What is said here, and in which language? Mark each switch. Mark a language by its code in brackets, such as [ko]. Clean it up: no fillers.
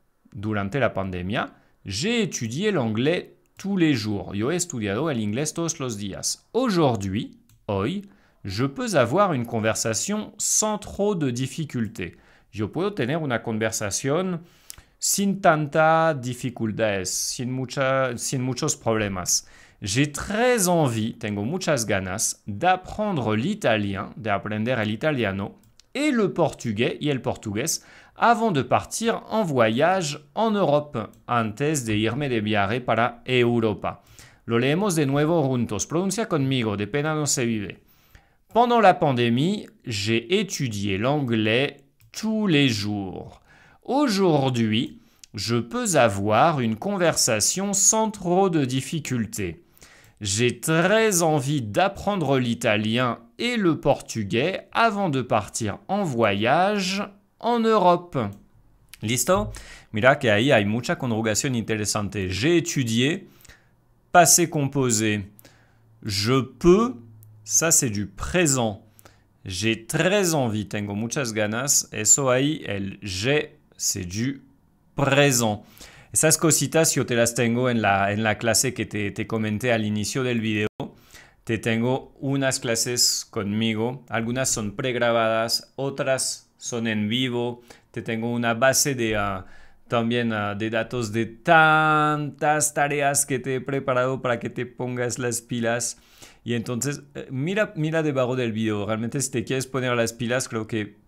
[es] Durante la pandemia, [fr] j'ai étudié l'anglais tous les jours. [es] Yo he estudiado el inglés todos los días. [fr] Aujourd'hui, [es] hoy, [fr] je peux avoir une conversation sans trop de difficultés. [es] Yo puedo tener una conversación sin tanta dificultades, sin muchos problemas. [fr] J'ai très envie, [es] tengo muchas ganas, [fr] d'apprendre l'italien, [es] de aprender el italiano, [fr] et le portugais [es] y el portugués [fr] avant de partir en voyage en Europe, [es] antes de irme de viaje para Europa. Lo leemos de nuevo juntos. Pronuncia conmigo, de pena no se vive. [fr] Pendant la pandémie, j'ai étudié l'anglais tous les jours. Aujourd'hui, je peux avoir une conversation sans trop de difficultés. J'ai très envie d'apprendre l'italien et le portugais avant de partir en voyage en Europe. [es] ¿Listo? Mira que ahí hay mucha conjugación interesante. [fr] J'ai étudié, passé composé. Je peux, ça c'est du présent. J'ai très envie, [es] tengo muchas ganas. Eso ahí, el [fr] j'ai, c'est du présent. [es] Esas cositas yo te las tengo en la clase que te comenté al inicio del video. Te tengo unas clases conmigo. Algunas son pregrabadas, otras son en vivo. Te tengo una base también de datos de tantas tareas que te he preparado para que te pongas las pilas. Y entonces, mira debajo del video. Realmente si te quieres poner las pilas, creo que